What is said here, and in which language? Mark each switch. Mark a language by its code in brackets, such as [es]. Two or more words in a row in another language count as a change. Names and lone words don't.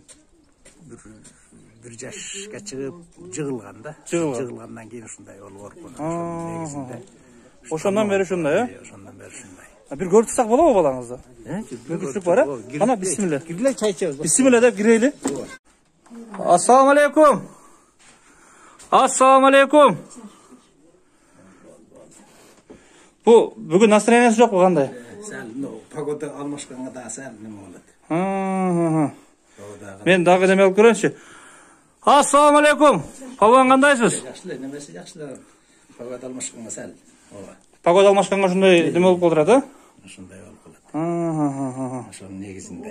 [ky] бир жашка чыгып жыгылган да. Жыгылгандан кийин ушундай болуп оркун. Ошонун негизинде. Ошондон бери ушундай, э? Ошондон бери ушундай. Бир көрүп турсак болобу балаңызды? Мүмкүнчүлүк бар, э? Ана бисмилля. Киргиле чай ичебиз. Бисмилля деп кирейли. [ar] السلام عليكم. السلام عليكم. [ky] Бу бүгүн настроениясы жокпу, кандай? Сәл, погода алмашканга да сәл неме болот. Мен дагы неме алып көрөйүнчү. [ar] السلام عليكم. [ky] Палван кандайсыз? Жакшы эле, немеси жакшы эле. Погода алмашканга сәл. Ооба. Погода алмашканга ушундай неме болуп калдырат, э? Ушундай болуп калат. Ошонун негизинде.